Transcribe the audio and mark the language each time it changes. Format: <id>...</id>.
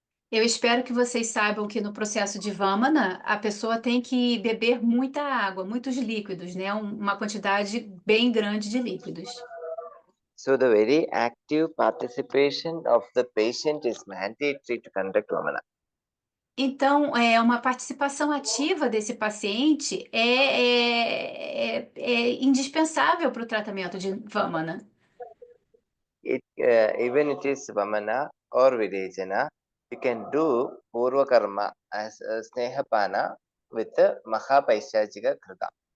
<pt>Eu espero que vocês saibam que no processo de Vamana, a pessoa tem que beber muita água, muitos líquidos, né? Uma quantidade bem grande de líquidos.</pt> <en>So the very active participation of the patient is mandatory to conduct Vamana.</en> <pt>Então, uma participação ativa desse paciente é indispensável para o tratamento de Vamana.</pt> <en>Even it is Vamana or Virejana, you can do Purva Karma as a Snehapana with the Mahapaishachika Krita.</en>